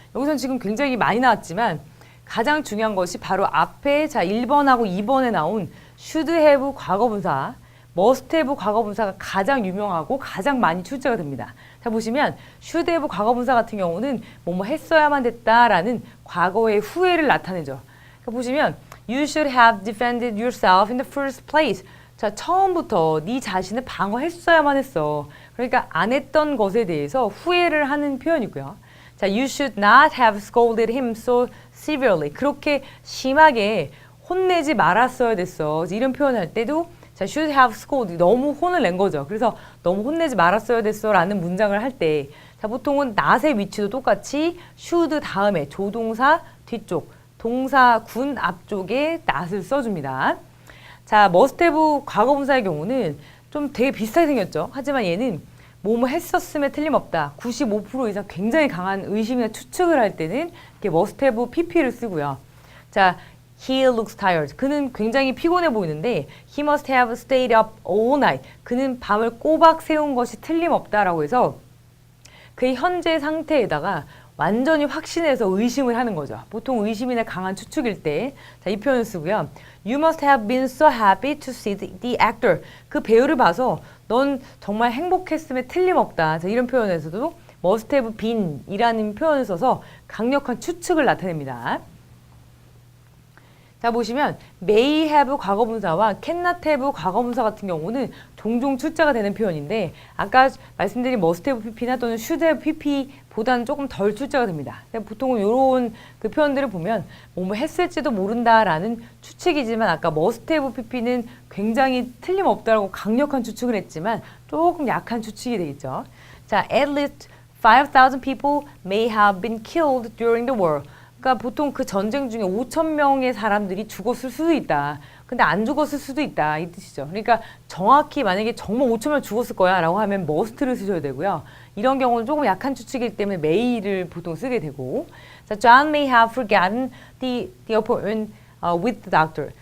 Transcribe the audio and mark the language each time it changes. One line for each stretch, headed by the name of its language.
Korean: 여기서는 지금 굉장히 많이 나왔지만 가장 중요한 것이 바로 앞에 자 1번하고 2번에 나온 should have 과거 분사, must have 과거 분사가 가장 유명하고 가장 많이 출제가 됩니다. 자 보시면 should have 과거 분사 같은 경우는 뭐뭐 했어야만 됐다라는 과거의 후회를 나타내죠. 그러니까 보시면
English: You should have defended yourself in the first place.
Korean: 자, 처음부터 네 자신을 방어했어야만 했어. 그러니까 안 했던 것에 대해서 후회를 하는 표현이고요.
English: 자, you should not have scolded him so severely.
Korean: 그렇게 심하게 혼내지 말았어야 됐어. 이런 표현할 때도 자,
English: should have scolded.
Korean: 너무 혼을 낸 거죠. 그래서 너무 혼내지 말았어야 됐어 라는 문장을 할 때 자, 보통은 not의 위치도 똑같이 should 다음에 조동사 뒤쪽 동사 군 앞쪽에 not을 써줍니다. 자, must have 과거분사의 경우는 좀 되게 비슷하게 생겼죠. 하지만 얘는 뭐뭐 했었음에 틀림없다. 95% 이상 굉장히 강한 의심이나 추측을 할 때는 이렇게 must have pp를 쓰고요.
English: 자, he looks tired.
Korean: 그는 굉장히 피곤해 보이는데
English: he must have stayed up all night.
Korean: 그는 밤을 꼬박 새운 것이 틀림없다라고 해서 그의 현재 상태에다가 완전히 확신해서 의심을 하는 거죠. 보통 의심이나 강한 추측일 때 자, 이 표현을 쓰고요.
English: You must have been so happy to see the actor.
Korean: 그 배우를 봐서 넌 정말 행복했음에 틀림없다. 자, 이런 표현에서도 must have been 이라는 표현을 써서 강력한 추측을 나타냅니다. 자 보시면 may have 과거분사와 cannot have 과거분사 같은 경우는 종종 출제가 되는 표현인데 아까 말씀드린 must have pp나 또는 should have pp보다는 조금 덜 출제가 됩니다. 보통은 이런 그 표현들을 보면 뭐뭐 했을지도 모른다라는 추측이지만 아까 must have pp는 굉장히 틀림없다라고 강력한 추측을 했지만 조금 약한 추측이 되겠죠.
English: 자, at least 5,000 people may have been killed during the war.
Korean: 그러니까 보통 그 전쟁 중에 5,000명의 사람들이 죽었을 수도 있다. 근데 안 죽었을 수도 있다. 이 뜻이죠. 그러니까 정확히 만약에 정말 5,000명 죽었을 거야 라고 하면 must를 쓰셔야 되고요. 이런 경우는 조금 약한 추측이기 때문에 may를 보통 쓰게 되고 자,
English: John may have forgotten the appointment with the doctor.